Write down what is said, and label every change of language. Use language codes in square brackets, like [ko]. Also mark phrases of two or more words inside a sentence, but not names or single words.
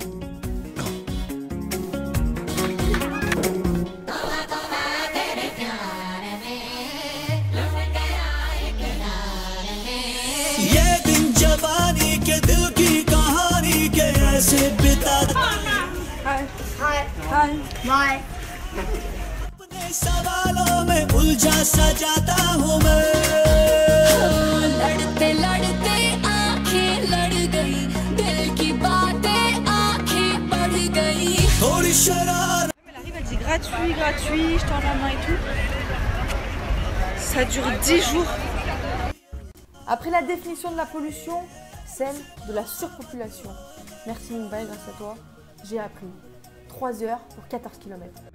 [hi] ये दिन जवानी के दिल की कहानी के ऐसे बिता अपने सवालों में उलझा सजाता हूँ मैं लड़ते लड़ते आंखें लड़ गई दिल की बातें आंखें बढ़ गई थोड़ी शरारत [fr] Elle arrive, elle dit gratuit, gratuit, je tends la main et tout. Ça dure 10 jours. Après la définition de la pollution, celle de la surpopulation. Merci Mumbai, grâce à toi, j'ai appris 3 heures pour 14 km.